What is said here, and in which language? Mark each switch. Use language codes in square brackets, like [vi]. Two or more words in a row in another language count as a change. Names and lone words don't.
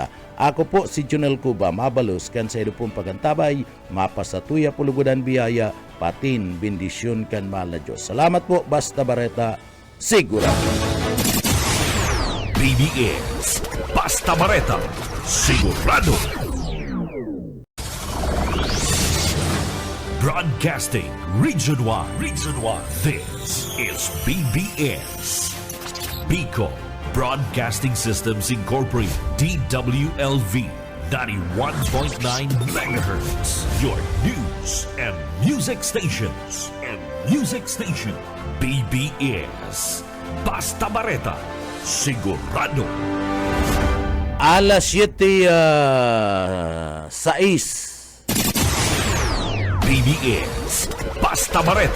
[bik] Ako po si Junel Cuba, mabalos kan sa pong pagantabay, mapasatuya pulugudan biyaya, patin bendisyon kan mahal na Diyos. Salamat po, basta bareta, sigurado. BBS Basta Bareta, sigurado. [en] Broadcasting Region 1. This is BBS. Bicol Broadcasting Systems Incorporated. DWLV 91.9 MHz. Your news and music stations. [bik] BBS. Basta Bareta. Sigurado. Alas 7:06. BBS Basta Bareta.